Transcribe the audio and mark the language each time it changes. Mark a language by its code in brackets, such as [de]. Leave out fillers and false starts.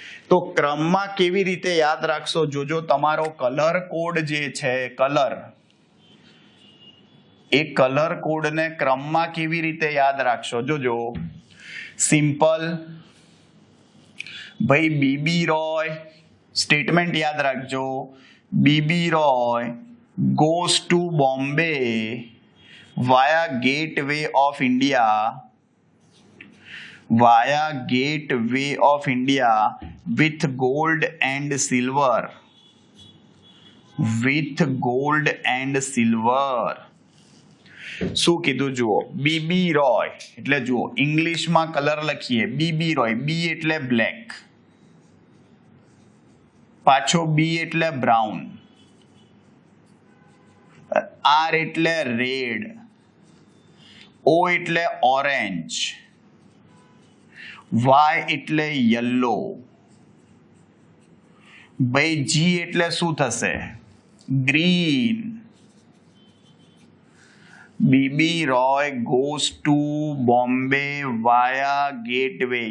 [gu] તો ક્રમમાં કેવી રીતે યાદ રાખશો? જોજો, તમારો કલર કોડ જે છે, કલર, એ કલર કોડને ક્રમમાં કેવી રીતે યાદ રાખશો? જોજો, સિમ્પલ ભાઈ બીબી રોય, સ્ટેટમેન્ટ યાદ રાખજો. [en] B B Roy goes to Bombay via Gateway of India, via Gateway of India with gold and silver, with gold and silver. [gu] શું કીધું? જુઓ, બીબી રોય એટલે જુઓ ઇંગ્લિશમાં કલર લખીએ બીબી રોય, બી એટલે બ્લેક, પાછો બી એટલે બ્રાઉન, આર એટલે રેડ, ઓ એટલે ઓરેન્જ, વાય એટલે યલો, ભાઈ જી એટલે શું થશે? Green. [en] B B Roy goes to Bombay via Gateway.